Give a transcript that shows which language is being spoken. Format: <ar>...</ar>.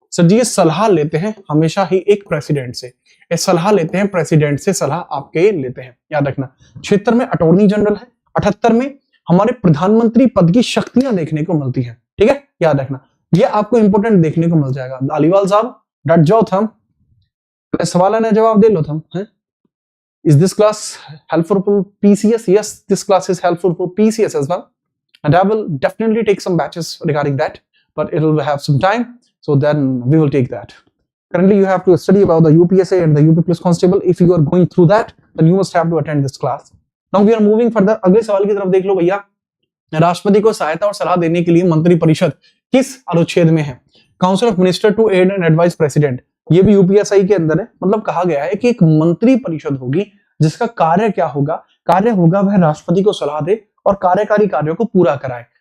<hi>Sir जी, ये सलाह लेते हैं हमेशा ही एक प्रेसिडेंट से, ये सलाह लेते हैं प्रेसिडेंट से, सलाह आपके लेते हैं, याद रखना। 76 में अटॉर्नी जनरल है, 78 में हमारे प्रधानमंत्री पद की शक्तियां देखने को मिलती हैं, ठीक है, याद रखना। ये आपको इंपोर्टेंट देखने को मिल जाएगा। धालीवाल साहब डट जाओ थम, सवाल है ना, जवाब दे लो थम है।</hi> <en>Is this class helpful for PCS? Yes, this class is helpful for PCS as well. And I will definitely take some batches regarding that, but it will have some time, so then we will take that. Currently, you have to study about the UPSA and the UP Police Constable. If you are going through that, then you must have to attend this class. Now we are moving further.</en> <hi>अगले सवाल की तरफ देख लो भैया। राष्ट्रपति को सहायता और सलाह देने के लिए मंत्रिपरिषद किस अनुच्छेद में है?</hi> <en>council of minister to aid and advise president,</en> <hi>ये भी यूपीएसआई के अंदर है। मतलब कहा गया है कि एक मंत्री परिषद होगी जिसका कार्य क्या होगा? कार्य होगा वह राष्ट्रपति को सलाह दे और कार्यकारी कार्यों को पूरा कराए।</hi>